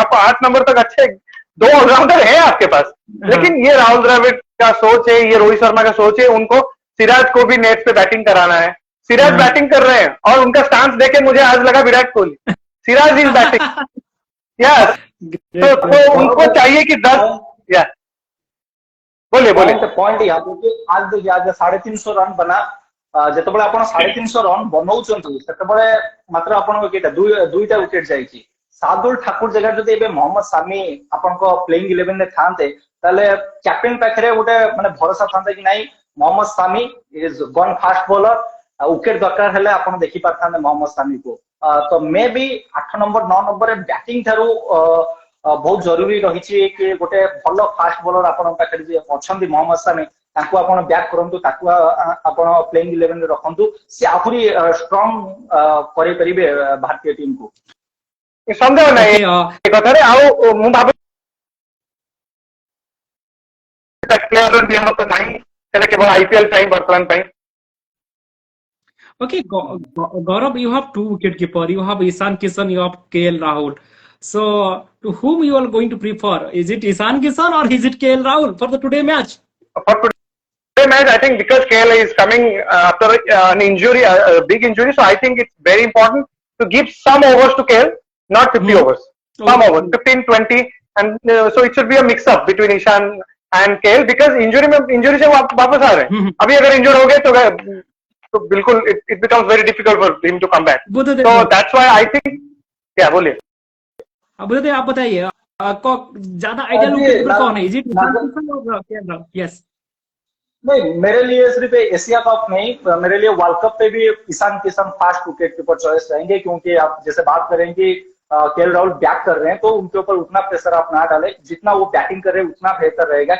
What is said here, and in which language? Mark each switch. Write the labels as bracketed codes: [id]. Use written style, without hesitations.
[hi] आपको 8 नंबर तक अच्छे 2 ऑलराउंडर है आपके पास, लेकिन ये राहुल द्रविड़ का सोच है, ये रोहित शर्मा का सोच है, उनको सिराज को भी नेट पे बैटिंग कराना है। सिराज बैटिंग कर रहे हैं और उनका स्टांस देखे मुझे आज लगा विराट कोहली, सिराज इज बैटिंग यार। तो उनको चाहिए कि 10 या बोलिए पॉइंट यहाँ पे आज देखिए आज 350 रन बना [or] ଯେତେବେଳେ ଆପଣ 350 ରନ୍ ବନଉଛନ୍ତି ସେତେବେଳେ ମାତ୍ର ଆପଣଙ୍କ କେଇଟା ଦୁଇଟା ୱିକେଟ ଯାଇଛି। ଶାର୍ଦୁଲ ଠାକୁର ଜାଗାରେ ଯଦି ଏବେ ମହମ୍ମଦ ସାମି ଆପଣଙ୍କ ପ୍ଲେଇଂ 11 ରେ ଥାନ୍ତେ ତାହେଲେ କ୍ୟାପ୍ଟେନ ପାଖରେ ଗୋଟେ ମାନେ ଭରସା ଥାନ୍ତା କି ନାଇଁ Mohammad Shami [en] is gone fast bowler, [or] wicket ଦରକାର ହେଲେ ଆପଣ ଦେଖି ପାରିଥାନ୍ତେ ମହମ୍ମଦ ସାମିକୁ। ତ ମେ ବି 8 ନମ୍ବର 9 ନମ୍ବରରେ ବ୍ୟାଟିଂ ଠାରୁ ବହୁତ ଜରୁରୀ ରହିଛି କି ଗୋଟେ ଭଲ ଫାଷ୍ଟ ବୋଲର ଆପଣଙ୍କ ପାଖରେ ଯିଏ ଅଛନ୍ତି ମହମ୍ମଦ ସାମି ତାକୁ ଆପଣ ବ୍ୟାକ୍ କରନ୍ତୁ, ତାକୁ ଆପଣ ପ୍ଲେଇଂ 11 ରେ ରଖନ୍ତୁ, ସେ ଆହୁରି ଷ୍ଟ୍ରଙ୍ଗ କରିପାରିବେ ଭାରତୀୟ ଟିମକୁ। ସନ୍ଦେହ ନାହିଁ ଏ କଥାରେ। ଆଉ ମୁଁ ଭାବୁଛି ପ୍ଲେୟର ନିୟମ ତ ନାହିଁ, ସେଟା କେବଳ ଆଇପିଏଲ ପାଇଁ ବର୍ତ୍ତମାନ ପାଇଁ। [en] Okay, Gaurav, you have 2 wicketkeeper. You have Ishan Kishan, you have KL Rahul. So, to whom you are going to prefer? Is it Ishan Kishan or is it KL Rahul for the today match? For today match, I think because KL is coming after an injury, a big injury, so I think it's very important to give some overs to KL, not 50 overs. Some overs, 15, 20, and so it should be a mix-up between Ishan and KL because injury [hi] से वापस आ रहे हैं। अभी अगर injured हो गए तो बिल्कुल [en] it becomes very difficult for him to come back. So that's why I think, [hi] क्या बोलिए? बुद्धदेव आप बताइए ज्यादा आइडियल विकेटकीपर कौन है? इज इट ईशान किशन और केएल राहुल? [en] yes [hi] नहीं, मेरे लिए सिर्फ एशिया कप नहीं, मेरे लिए वर्ल्ड कप पे भी Ishan Kishan fast wicket keeper choice रहेंगे क्योंकि आप जैसे बात करें कि केएल राहुल बैक कर रहे हैं तो उनके ऊपर उतना प्रेशर आप ना डालें, जितना वो बैटिंग कर रहे हैं उतना बेहतर रहेगा।